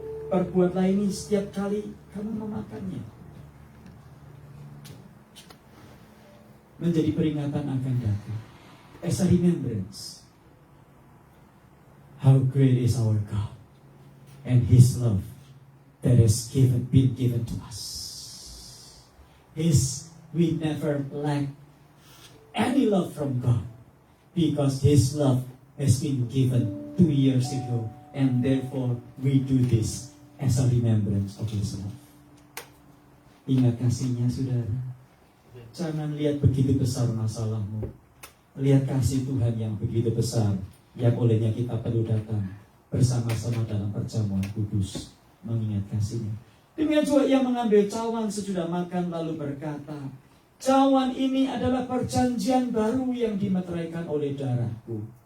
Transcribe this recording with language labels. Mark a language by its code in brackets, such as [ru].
[id] Perbuatlah ini setiap kali kamu memakannya, menjadi peringatan akan datang, [en] as a remembrance. How great is our God and His love that has been given to us. We never lack any love from God, because His love has been given 2 years ago, and therefore we do this as a remembrance of His love. [id] Ingat kasihnya, saudara. Jangan lihat begitu besar masalahmu. Lihat kasih Tuhan yang begitu besar, yang olehnya kita perlu datang bersama-sama dalam perjamuan kudus, mengingat kasihnya. Demikian juga ia mengambil cawan sesudah makan, lalu berkata, cawan ini adalah perjanjian baru yang dimeteraikan oleh darahku.